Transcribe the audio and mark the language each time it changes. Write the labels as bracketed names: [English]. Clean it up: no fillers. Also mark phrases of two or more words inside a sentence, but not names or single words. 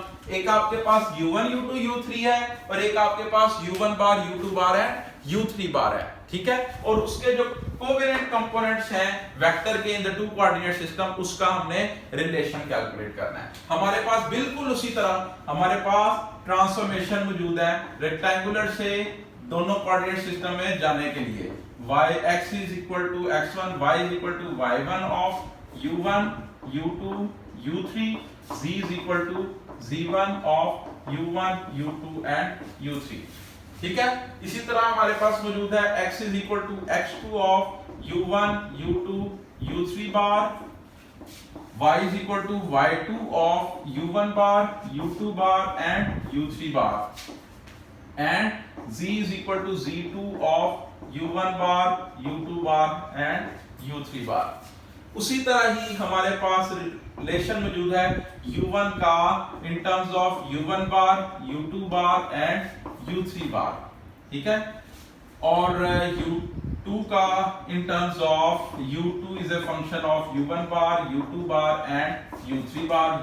[Hindi] एक आपके पास U1 U2 U3 है और एक आपके पास U1 बार U2 बार है, U3 बार है. ठीक है. और उसके जो [English] covariant components [Hindi] हैं वेक्टर के [English] in the two coordinate system, [Hindi] उसका हमने रिलेशन कैलकुलेट करना है. हमारे पास बिल्कुल उसी तरह हमारे पास ट्रांसफॉर्मेशन मौजूद है रेक्टेंगुलर से दोनों [English] coordinate system [Hindi] में जाने के लिए. [English] x is equal to x1, y is equal to y1 of u1 u2 u3, z is equal to z1 of u1 u2 and u3. [Hindi] ठीक है. इसी तरह हमारे पास मौजूद है [English] x is equal to x2 of u1 u2 u3 बार, y is equal to y2 of u1 bar u2 bar and u3 bar, and z is equal to z2 of u1 bar u2 bar and u3 bar. [Hindi] उसी तरह ही हमारे पास रिलेशन मौजूद है u1 का [English] in terms of u1 bar u2 bar and u3 bar. [Hindi] ठीक है. और u2 का [English] in terms of u2 is a function of u1 bar u2 bar and u3 bar.